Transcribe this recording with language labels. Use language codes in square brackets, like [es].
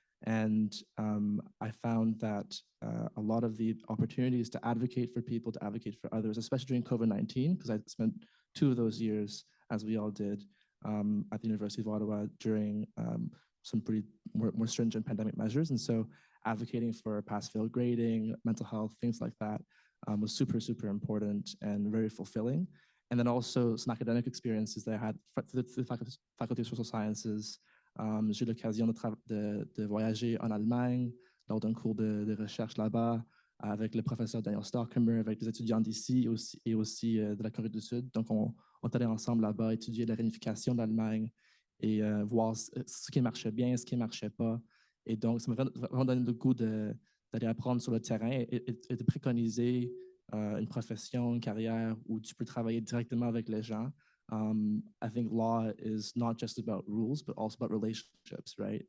[en] And I found that a lot of the opportunities to advocate for people, to advocate for others, especially during COVID-19, because I spent 2 of those years, as we all did, at the University of Ottawa during some pretty more stringent pandemic measures. And so advocating for pass-fail grading, mental health, things like that, was super, super important and very fulfilling. And then also some academic experiences that I had through the Faculty of Social Sciences. [fr] J'ai eu l'occasion de voyager en Allemagne lors d'un cours de recherche là-bas avec le professeur Daniel Starkhammer, avec des étudiants d'ici et aussi de la Corée du Sud. Donc, on est allé ensemble là-bas étudier la réunification de l'Allemagne et voir ce qui marchait bien, ce qui ne marchait pas. Et donc, ça m'a vraiment donné le goût d'aller apprendre sur le terrain et de préconiser une profession, une carrière où tu peux travailler directement avec les gens. [en] I think law is not just about rules, but also about relationships, right?